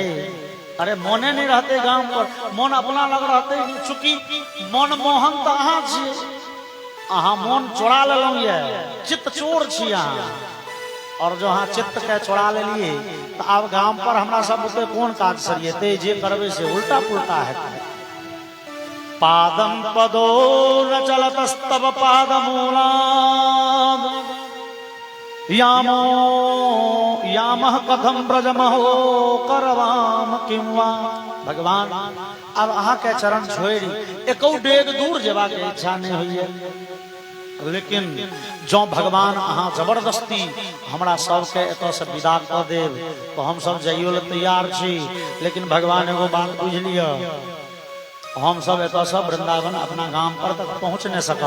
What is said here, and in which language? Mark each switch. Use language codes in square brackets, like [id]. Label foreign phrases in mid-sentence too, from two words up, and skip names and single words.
[mai] अरे मोने नहीं रहते गाम पर, मोन अपना लग रहते, चूंकि मन मोहन तो अहाँ छियै, अहाँ मोन चोरा लेलौं, ये चित्त चोर छी अहाँ, और जो अहाँ चित्त के चोरा लेलिए तो अब गाम पर हमरा सब के कौन काज सरियते? जे करबे से उल्टा पुल्टा हेतै। [sa] पादम पदो न चलतस्तव पादमूलाद यामो यामः कथम ब्रजमहो करवाम किंवा। [mai] भगवान अब अहाँ के चरण छोड़ी एको डेग दूर जेबाक इच्छा नहीं होइए, लेकिन जो भगवान अहाँ जबरदस्ती हमरा सबके एतऽ से विदा कऽ देब तो हम सब जाइयो ले तैयार छी। लेकिन भगवान एगो बात बुझ लिअ, हम सब एतऽ से वृंदावन अपना गांव पर तक पहुँच नहीं सकब।